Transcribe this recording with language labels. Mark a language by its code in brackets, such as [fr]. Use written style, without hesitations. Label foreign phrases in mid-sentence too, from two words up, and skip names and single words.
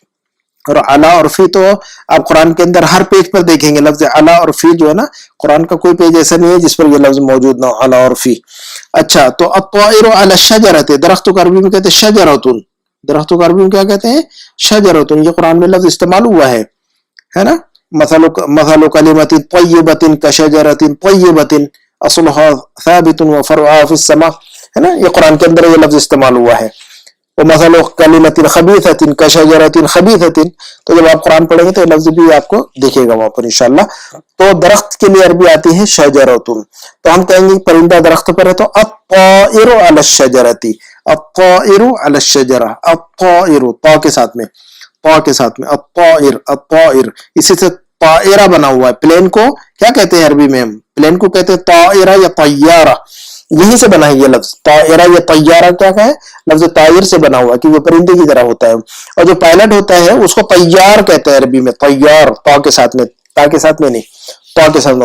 [ur] اور علیٰ اور فی تو آپ قرآن کے اندر ہر پیج پر دیکھیں گے لفظ علیٰ اور فی جو ہے نا، قرآن کا کوئی پیج ایسا نہیں ہے جس پر یہ لفظ موجود نہ ہو، علیٰ اور فی. اچھا، تو [ar] الطائرُ على شجرةٍ, [ur] درخت کو عربی میں کہتے ہیں شجرتن، درخت کو عربی میں کیا کہتے ہیں? शजरतुन। یہ قرآن میں لفظ استعمال ہوا ہے نا. [ar] مثلُ كلمةٍ طيبةٍ كشجرةٍ طيبةٍ أصلُها ثابتٌ وفرعُها في السماء, [ur] ہے نا. یہ قرآن کے اندر یہ لفظ استعمال ہوا ہے. [ar] وو مثلُ كلمةٍ خبيثةٍ كشجرةٍ خبيثةٍ. [ur] تو جب آپ قرآن پڑھیں گے تو یہ لفظ بھی آپ کو دکھے گا وہاں پر ان شاء اللہ. تو درخت کے لیے عربی آتی ہے شجرتن. تو ہم کہیں گے پرندہ درخت پر ہے تو [ar] الطائرُ على شجرةٍ، الطائرُ على شجرة, [ur] الطائرُ طا کے ساتھ میں، طا کے ساتھ میں الطائر، الطائر. اسی سے طائرہ بنا ہوا ہے. پلین کو کیا کہتے ہیں عربی میں؟ ہم پلین کو کہتے ہیں طائرہ یا طیارہ. یہیں سے بنا ہے یہ لفظ طائرہ یا طیارہ. کیا ہے? لفظ طائر سے بنا ہوا، کہ وہ پرندے کی طرح ہوتا ہے۔ اور جو پائلٹ ہوتا ہے اس کو طیار کہتے ہیں عربی میں، طیار، طا کے ساتھ میں، تا کے ساتھ میں نہیں، طا کے ساتھ میں.